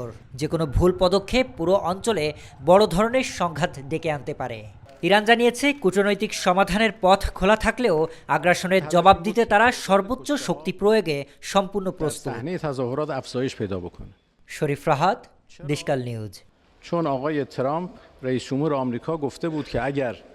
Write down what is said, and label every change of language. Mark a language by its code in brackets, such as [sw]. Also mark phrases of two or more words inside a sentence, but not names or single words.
[bn] যে কোনো ভুল পদক্ষেপ পুরো অঞ্চলে বড় ধরনের সংঘাত ডেকে আনতে পারে। ইরান জানিয়েছে, কূটনৈতিক সমাধানের পথ খোলা থাকলেও আগ্রাসনের জবাব দিতে তারা সর্বোচ্চ শক্তি প্রয়োগে সম্পূর্ণ প্রস্তুত। শরীফ রাহাত, দেশকাল নিউজ। [fa] چون آقای ترامپ رئیس جمهور آمریکا گفته بود که اگر